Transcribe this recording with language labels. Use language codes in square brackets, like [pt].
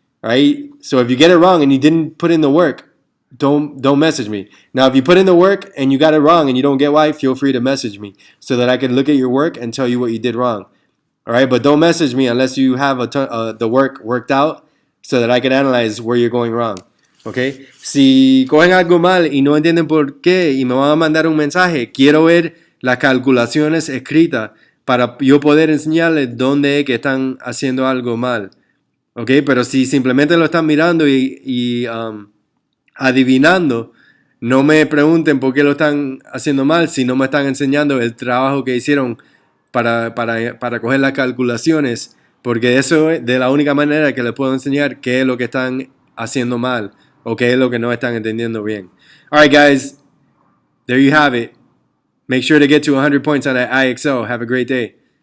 [en] All right, so if you get it wrong and you didn't put in the work, don't message me. Now, if you put in the work and you got it wrong and you don't get why, feel free to message me so that I can look at your work and tell you what you did wrong. All right, but don't message me unless you have the work worked out so that I can analyze where you're going wrong. Okay? [es] Si cogen algo mal y no entienden por qué y me van a mandar un mensaje, quiero ver las calculaciones escritas para yo poder enseñarles dónde es que están haciendo algo mal. Okay, pero si simplemente lo están mirando y adivinando, no me pregunten por qué lo están haciendo mal si no me están enseñando el trabajo que hicieron para coger las calculaciones, porque eso es de la única manera que les puedo enseñar qué es lo que están haciendo mal o qué es lo que no están entendiendo bien. [en] All right, guys, there you have it. Make sure to get to 100 points on that IXL. Have a great day.